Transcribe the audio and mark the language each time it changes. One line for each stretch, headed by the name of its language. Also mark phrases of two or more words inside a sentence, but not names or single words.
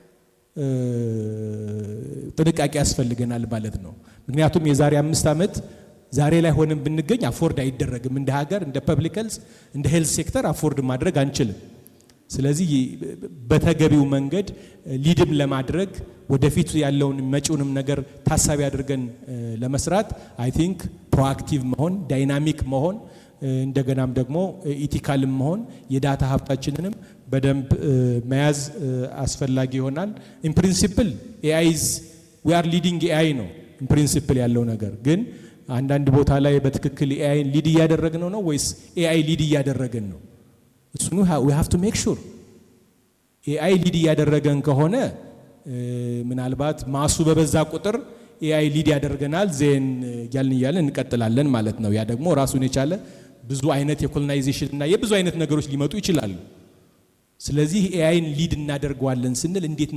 Amharic: ጥንቃቄ ያስፈልገናል ማለት ነው ምክንያቱም የዛሬ 5 ዓመት ዛሬ ላይ ሆነን ብንገኝ አፎርድ አይደረግም እንደ ሀገር እንደ
English: public health
Amharic: እንደ
English: health sector
Amharic: አፎርድ ማድረግ አንችልም ስለዚህ በተገቢው መንገድ ሊድም ለማድረግ ወደፊት ያለውን መጪውንም ነገር ታሳቢ አድርገን ለመስራት
English: I think proactive
Amharic: መሆን ዳይናሚክ መሆን እንደገናም ደግሞ ኢቲካል መሆን የዳታ ሀብታችንንም በደንብ መያዝ አስፈላጊ ይሆናል
English: in principle AI is we are leading AI
Amharic: ነው
English: in principle
Amharic: ያለው ነገር ግን አንዳንድ ቦታ ላይ በትክክል
English: AI lead
Amharic: ያደረግነው ነው ወይስ AI ሊድ ያደረገን ነው እሱኑ
English: we have to make sure AI lead
Amharic: ያደረገን ከሆነ ምናልባት ማሱ በበዛ ቁጥር
English: AI lead
Amharic: ያደርገናል ዜን ያልን እንቀጥላለን ማለት ነው ያ ደግሞ ራሱን የቻለ ብዙ አይነት የኮሎናይዜሽን እና የብዙ አይነት ነገሮች ሊመጡ ይችላሉ ስለዚህ AIን ሊድ እናደርገዋለን ስንል እንዴት